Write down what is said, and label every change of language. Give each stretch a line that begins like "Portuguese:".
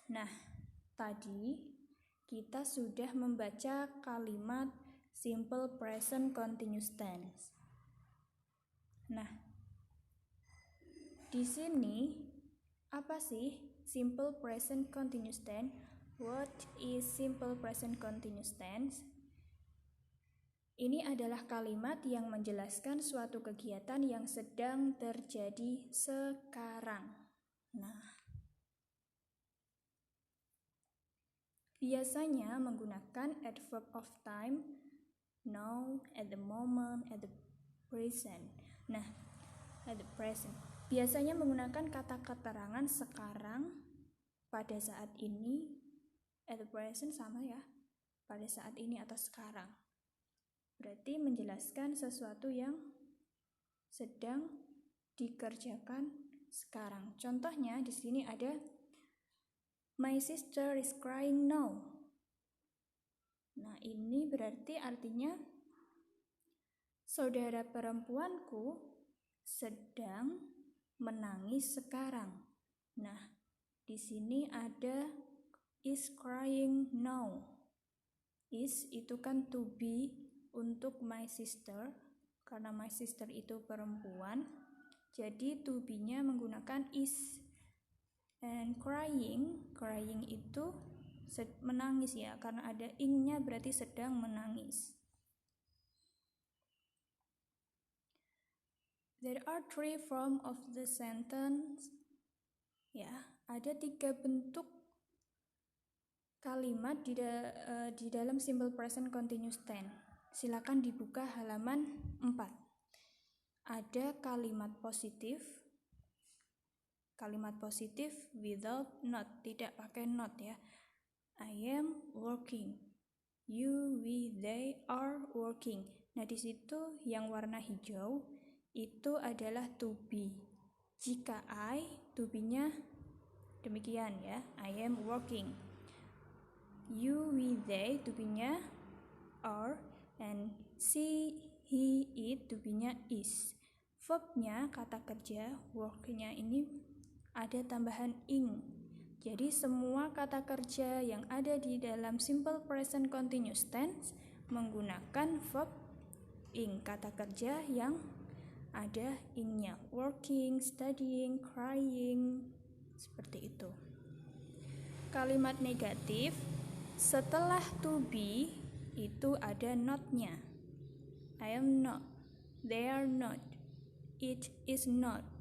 Indonesian: Nah, tadi kita sudah membaca kalimat simple present continuous tense. Nah, di sini apa sih simple present continuous tense?
English: What is simple present continuous tense?
Indonesian: Ini adalah kalimat yang menjelaskan suatu kegiatan yang sedang terjadi sekarang. Nah, biasanya menggunakan adverb of time, now, at the moment, at the present. Nah, at the present. Biasanya menggunakan kata keterangan sekarang, pada saat ini, at the present sama ya, pada saat ini atau sekarang. Berarti menjelaskan sesuatu yang sedang dikerjakan sekarang. Contohnya di sini ada
English: my sister is crying now.
Indonesian: Nah, ini berarti artinya saudara perempuanku sedang menangis sekarang. Nah, di sini ada is crying now. Is itu kan to be untuk my sister, karena my sister itu perempuan, jadi to be-nya menggunakan is. And crying itu menangis ya, karena ada ing-nya berarti sedang menangis.
English: There are 3 forms of the sentence.
Indonesian: Ya, ada 3 bentuk kalimat di dalam simple present continuous tense. Silakan dibuka halaman 4. Ada kalimat positif. Kalimat positif
English: without not,
Indonesian: tidak pakai not ya.
English: I am working. You, we, they are working.
Indonesian: Nah, di situ yang warna hijau itu adalah to be. Jika I, to be-nya demikian ya.
English: I am working.
Indonesian: You, we, they, to be-nya are, and she, he, it, to be-nya is. Verb-nya, kata kerja, work-nya ini ada tambahan ing. Jadi semua kata kerja yang ada di dalam simple present continuous tense menggunakan verb ing, kata kerja yang ada ing-nya. Working, studying, crying, seperti itu. Kalimat negatif setelah to be itu ada not-nya.
English: I am not, they are not, it is not.